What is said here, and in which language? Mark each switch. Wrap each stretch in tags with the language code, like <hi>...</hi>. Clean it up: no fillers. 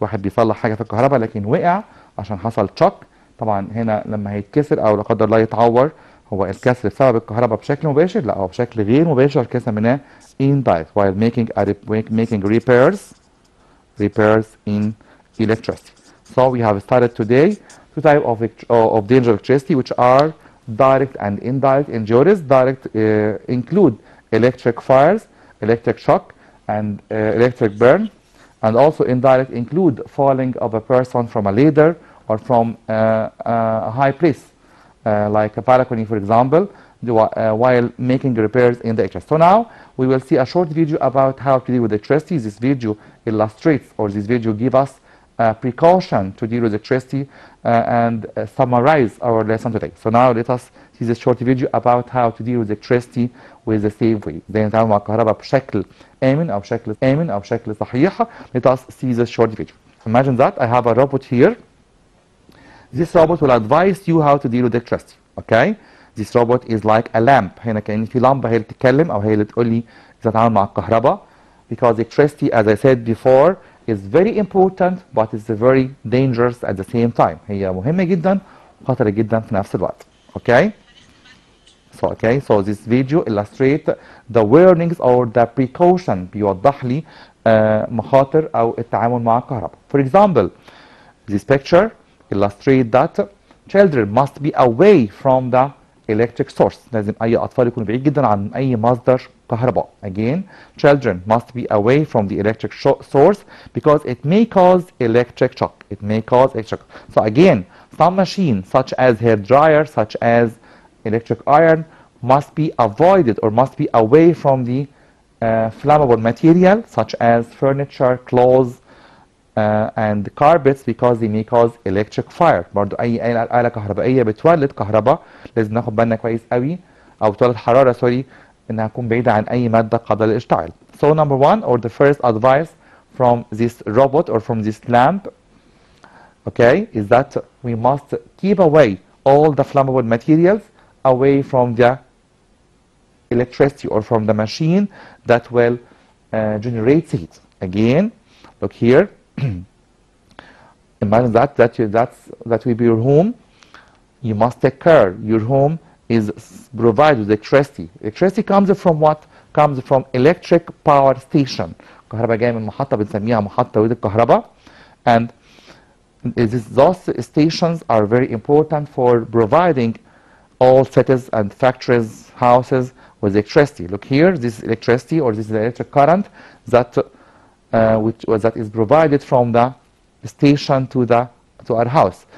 <ar>واحد بيصلح حاجة في الكهرباء لكن وقع عشان حصل شوك. طبعا هنا لما هيتكسر او لا قدر الله يتعور، هو الكسر بسبب الكهرباء بشكل مباشر؟ لا، هو بشكل غير مباشر كده منها</ar> <en>indirect while making repairs in electricity. So we have started today two types of danger electricity which are direct and indirect injuries. Direct include electric fires, electric shock, and electric burn, and also indirect include falling of a person from a ladder or from a high place, like a balcony, for example, while making repairs in the HS. So now we will see a short video about how to deal with electricity. This video illustrates, or this video gives us precaution to deal with electricity and summarize our lesson today. So now let us see this short video about how to deal with electricity with the safe way.</en> <ar>ازاي نتعامل مع الكهرباء بشكل آمن أو بشكل صحيح.</ar> <en>Let us see this short video. Imagine that I have a robot here. This robot will advise you how to deal with electricity. Okay? This robot is like a lamp.</en> <ar>هنا كأن في لمبة هي اللي بتتكلم أو هي اللي تقول لي إذا أتعامل مع الكهرباء.</ar> <en>Because electricity, as I said before, is very important, but it's very dangerous at the same time.</en> <ar>هي مهمة جدا وخطرة جدا في نفس الوقت.</ar> <en>Okay? So this video illustrates the warnings or the precaution.</en> <ar>بيوضح لي مخاطر أو التعامل مع الكهرباء.</ar> <en>For example, this picture illustrates that children must be away from the electric source.</en> <ar>لازم أي أطفال يكونوا بعيد جدا عن أي مصدر كهرباء.</ar> <en>Again, children must be away from the electric source because it may cause electric shock. So again, some machines such as hair dryer, such as electric iron, must be avoided or must be away from the flammable material such as furniture, clothes, and carpets because they may cause electric fire.</en> <ar>برضو أي آلة كهربائية بتولد كهرباء لازم ناخد بالنا كويس قوي، أو بتولد حرارة سوري، إنها تكون بعيدة عن أي مادة قابلة للاشتعال.</ar> <en>So number one, or the first advice from this robot or from this lamp, okay, is that we must keep away all the flammable materials away from the electricity or from the machine that will generate heat. Again, look here. Imagine that will be your home. You must take care. Your home is provided with electricity. Electricity comes from what? Comes from electric power station.</en> <ar>كهرباء جاية من محطة بنسميها محطة توليد الكهرباء.</ar> <en>And those stations are very important for providing all cities and factories, houses with electricity. Look here, this is electricity, or this is the electric current that that is provided from the station to our house.</en>